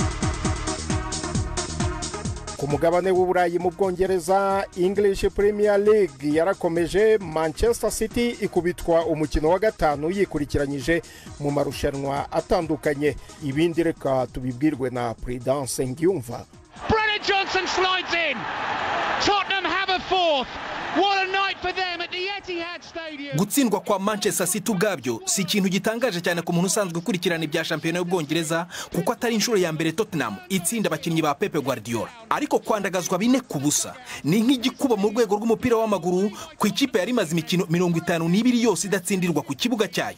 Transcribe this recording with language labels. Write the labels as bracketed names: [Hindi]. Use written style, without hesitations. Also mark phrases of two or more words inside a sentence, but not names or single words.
[Kinyarwanda] Ku mugabane w'Uburayi mu Bwongereza, English Premier League yarakomeje. Manchester City ikubitwa umukino wa gatanu yikurikiranyije mu marushanwa atandukanye. Ibindi reka tubibwirwe na Prudence Ngyumva. [English] Brennan Johnson slides in. Tottenham have a fourth. What a night for them at the Etihad Stadium. [Kinyarwanda] Gutsindwa kwa Manchester City ubwabyo si ikintu gitangaje cyane ku muntu usanzwe ukurikirana ibya shampiyona y'Ubwongereza, kuko atari inshuro ya mbere Tottenham itsinda abakinnyi ba Pep Guardiola. Ariko kwandagazwa 4-0 ni nk'igikuba mu rwego rw'umupira w'amaguru ku ikipe yari imaze imikino 52 yose idatsindirwa ku kibuga cyayo.